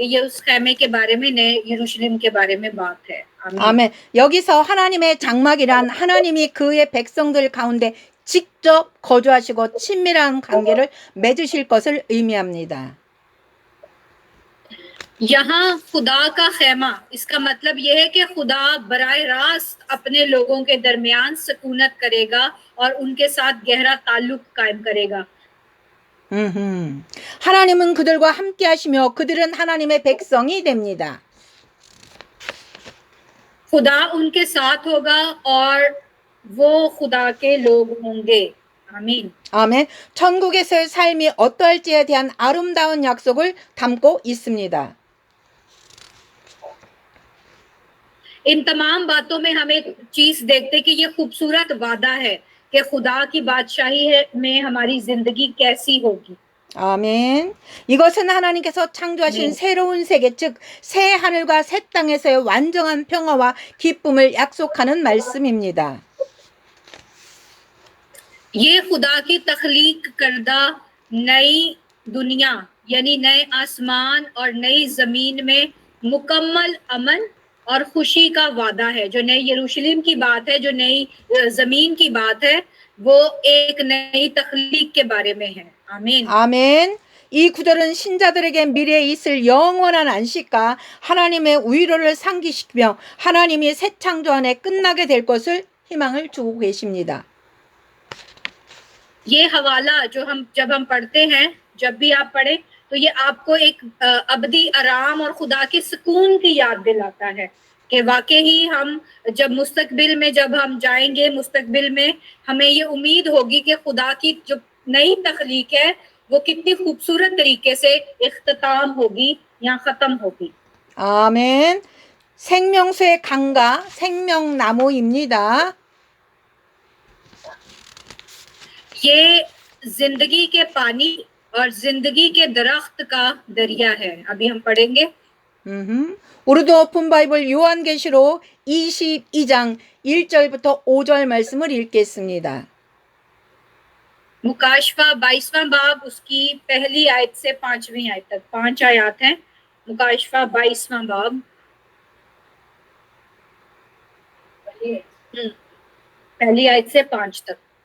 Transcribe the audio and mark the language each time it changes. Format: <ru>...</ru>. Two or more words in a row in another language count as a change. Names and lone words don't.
<ur>یہ اس خیمے کے بارے میں، نئے یروشلم کے بارے میں بات ہے.</ur> <ko>아멘. 여기서 하나님의 장막이란 하나님이 그의 백성들 가운데 직접 거주하시고 친밀한 관계를 맺으실 것을 의미합니다.</ko> <ur>یہاں خدا کا خیمہ، اس کا مطلب یہ ہے کہ خدا براہ راست اپنے لوگوں کے درمیان سکونت کرے گا اور ان کے ساتھ گہرا تعلق قائم کرے گا.</ur> <ko>하나님은 그들과 함께 하시며 그들은 하나님의 백성이 됩니다.</ko> <ur>خدا ان کے ساتھ ہوگا اور وہ خدا کے لوگ ہوں گے.</ur> <ko>아멘. 아멘. 천국에서의 삶이 어떠할지에 대한 아름다운 약속을 담고 있습니다.</ko> <ur>ان تمام باتوں میں ہم ایک چیز دیکھتے کہ یہ خوبصورت وعدہ ہے کہ خدا کی بادشاہی میں ہماری زندگی کیسی ہوگی.</ur> <ko>아멘. 이것은 하나님께서 창조하신 새로운 세계, 즉 새 하늘과 새 땅에서의 완전한 평화와 기쁨을 약속하는 말씀입니다.</ko> <ur>یہ خدا کی تخلیق کردہ نئی دنیا یعنی نئے آسمان اور نئی زمین میں مکمل امن اور خوشی کا وعدہ ہے. جو نئی یروشلم کی بات ہے، جو نئی زمین کی بات ہے، وہ ایک نئی تخلیق کے بارے میں ہے. آمین.</ur> <ko>아멘. 이 구절은 신자들에게 미래에 있을 영원한 안식과 하나님의 위로를 상기시키며 하나님이 새 창조 안에 끝나게 될 것을 희망을 주고 계십니다.</ko> <ur>یہ حوالہ جو جب ہم پڑھتے ہیں، جب بھی آپ پڑھے تو یہ آپ کو ایک ابدی آرام اور خدا کے سکون کی یاد دلاتا ہے کہ واقعی ہی ہم جب مستقبل میں جب ہم جائیں گے، مستقبل میں ہمیں یہ امید ہوگی کہ خدا کی جو نئی تخلیق ہے وہ کتنی خوبصورت طریقے سے اختتام ہوگی یا ختم ہوگی.</ur> <ko>아멘. 생명수의 강가 생명나무입니다.</ko> <ur>یہ زندگی کے پانی اور زندگی کے درخت کا دریا ہے. ابھی ہم پڑھیں گے.</ur> <ko>우리도 오픈 바이블 요한계시록 22장 1절부터 5절 말씀을 읽겠습니다.</ko> <ur>مکاشفہ 22واں باب اس کی پہلی آیت سے 5ویں آیت تک 5 آیت ہیں. مکاشفہ 22واں باب پہلی آیت سے 5 تک.</ur>